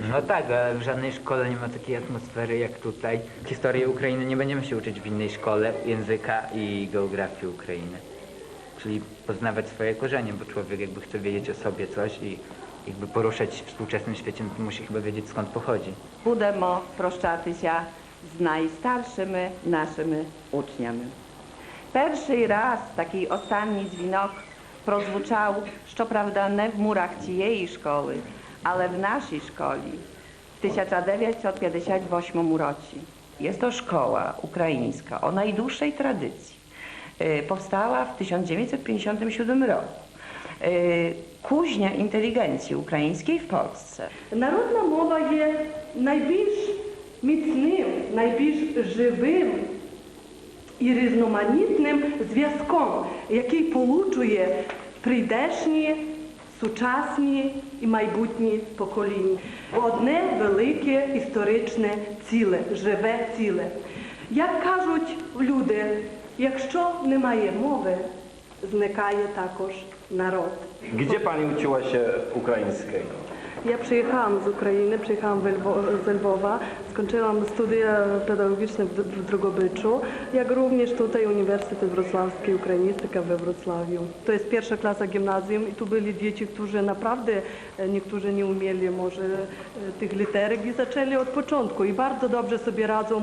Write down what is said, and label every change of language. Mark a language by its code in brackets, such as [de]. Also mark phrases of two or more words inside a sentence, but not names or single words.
[pl] No tak, ale w żadnej szkole nie ma takiej atmosfery jak tutaj. Historii Ukrainy nie będziemy się uczyć w innej szkole, języka i geografii Ukrainy. Czyli poznawać swoje korzenie, bo człowiek jakby chce wiedzieć o sobie coś i jakby poruszać w współczesnym świecie, no to musi chyba wiedzieć, skąd pochodzi. [uk] Будемо прощатися з найстаршими нашими учнями. Перший раз такий останній дзвінок прозвучав, щоправда, не в мурах цієї школи, [pl] ale w naszej szkoli w 1958 roці. Jest to szkoła ukraińska o najdłuższej tradycji. Powstała w 1957 roku. Kuźnia inteligencji ukraińskiej w Polsce. [uk] Народна мова є найбільш міцним, найбільш живим і різноманітним зв'язком, який получує прийдешні, сучасні і майбутні покоління. Одне велике історичне ціле, живе ціле. Як кажуть люди, якщо немає мови, znikає також народ. [pl] Gdzie pani uczyła się ukraińskiego? Ja przyjechałam z Ukrainy, przyjechałam z Lwowa, skończyłam studia pedagogiczne w Drogobyczu, jak również tutaj Uniwersytet Wrocławski, Ukrainistyka we Wrocławiu. To jest pierwsza klasa gimnazjum i tu byli dzieci, którzy naprawdę, niektórzy nie umieli może tych literek i zaczęli od początku i bardzo dobrze sobie radzą.